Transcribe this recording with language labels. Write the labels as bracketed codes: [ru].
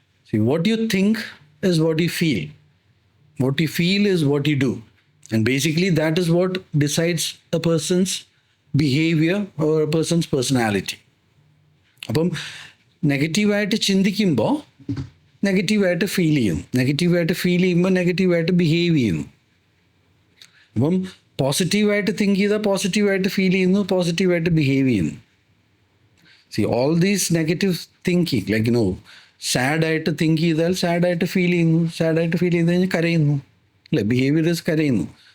[en] See what you think is what you feel. What you feel is what you do. And basically that is what decides a person's behavior or a person's personality. [ml] അപ്പം നെഗറ്റീവായിട്ട് ചിന്തിക്കുമ്പോൾ നെഗറ്റീവായിട്ട് feel ചെയ്യുന്നു. നെഗറ്റീവായിട്ട് feel ചെയ്യുമ്പോൾ നെഗറ്റീവായിട്ട് behave ചെയ്യുന്നു. അപ്പം പോസിറ്റീവായിട്ട് തിങ്ക് ചെയ്താൽ പോസിറ്റീവായിട്ട് ഫീൽ ചെയ്യുന്നു, പോസിറ്റീവായിട്ട് ബിഹേവ് ചെയ്യുന്നു. [en] see all these negative thinking, [ml] like സാഡായിട്ട് think ചെയ്താൽ സാഡായിട്ട് ഫീൽ ചെയ്യുന്നു, സാഡായിട്ട് ഫീൽ ചെയ്ത് കഴിഞ്ഞാൽ കരയുന്നു, അല്ലേ? ബിഹേവിയേഴ്സ് കരയുന്നു.